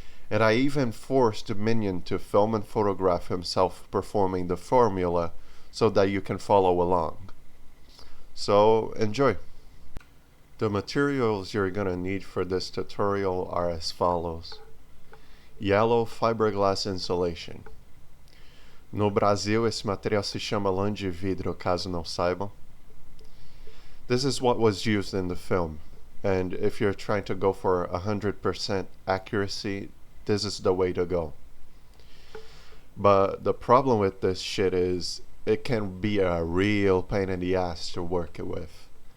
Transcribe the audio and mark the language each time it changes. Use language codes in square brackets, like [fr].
[en] And I even forced Minion to film and photograph himself performing the formula so that you can follow along. So, enjoy! The materials you're gonna need for this tutorial are as follows. Yellow fiberglass insulation. [pt] No Brasil, esse material se chama lã de vidro, caso não saibam. [en] This is what was used in the film, and if you're trying to go for 100% accuracy, this is the way to go. But the problem with this shit is it can be a real pain in the ass to work it with.